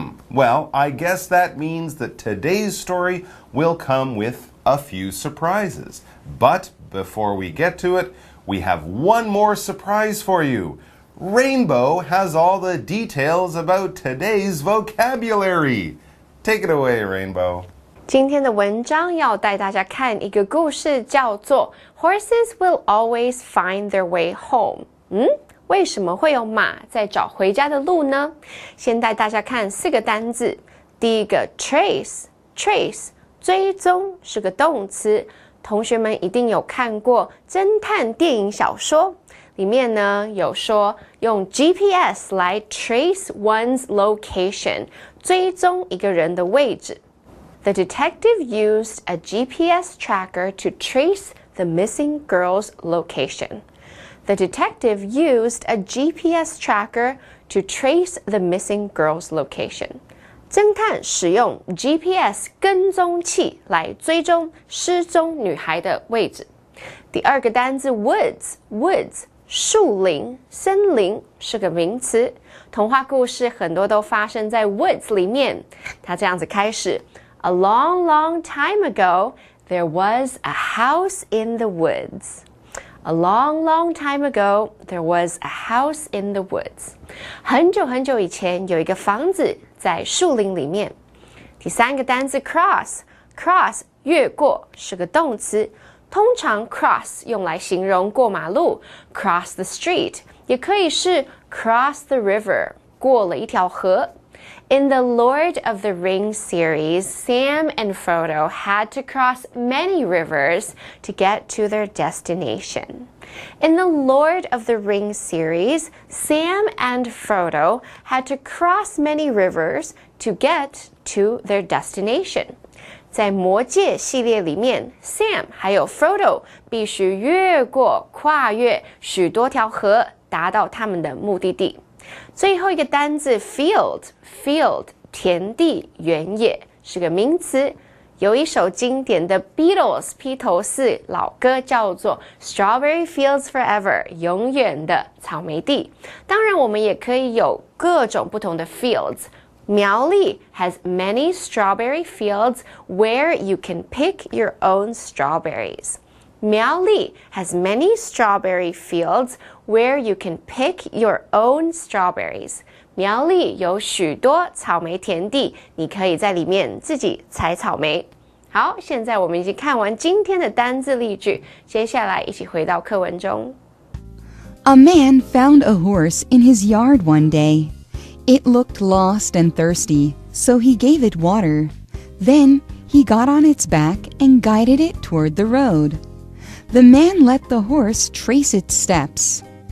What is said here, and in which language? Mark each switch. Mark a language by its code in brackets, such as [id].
[en] Well, I guess that means that today's story will come with a few surprises. But before we get to it, we have one more surprise for you. Rainbow has all the details about today's vocabulary. Take it away, Rainbow. [zh] 今天的文章要带大家看一个故事，叫做 [en] Horses will always find their way home. [zh] 为什么会有马在找回家的路呢？先带大家看4个单字。第一个 trace， 追踪是个动词。同学们一定有看过侦探电影小说，里面呢有说用 GPS 来 [en] trace one's location， [zh] 追踪一个人的位置。 [en] The detective used a GPS tracker to trace the missing girl's location.The detective used a GPS tracker to trace the missing girl's location. [zh] 侦探使用 GPS 跟踪器来追踪失踪女孩的位置。第二个单字 woods， 树林、森林是个名词。童话故事很多都发生在 woods 里面。它这样子开始 [en] ：A long, long time ago, there was a house in the woods.A long, long time ago, there was a house in the woods. [zh] 很久很久以前，有一个房子在树林里面。第三个单字 cross， 越过是个动词，通常 cross 用来形容过马路 ， [en] cross the street， [zh] 也可以是 [en] cross the river， [zh] 过了一条河。 [en] In the Lord of the Rings series, Sam and Frodo had to cross many rivers to get to their destination. In the Lord of the Rings series, Sam and Frodo had to cross many rivers to get to their destination. [zh] 在魔戒系列里面 Sam 还有 Frodo 必须跨越许多条河，达到他们的目的地。最后一个单字 field， 田地、原野是个名词。有一首经典的 Beatles 披头士老歌叫做 Strawberry Fields Forever， 永远的草莓地。当然我们也可以有各种不同的 fields。 [en] 苗栗 has many strawberry fields where you can pick your own strawberries. 苗栗 has many strawberry fields where you can pick your own strawberries. [zh] 苗栗有许多草莓田地，你可以在里面自己采草莓。好，现在我们已经看完今天的单字例句，接下来一起回到课文中。 [en] A man found a horse in his yard one day. It looked lost and thirsty, so he gave it water. Then he got on its back and guided it toward the road. The man let the horse trace its steps.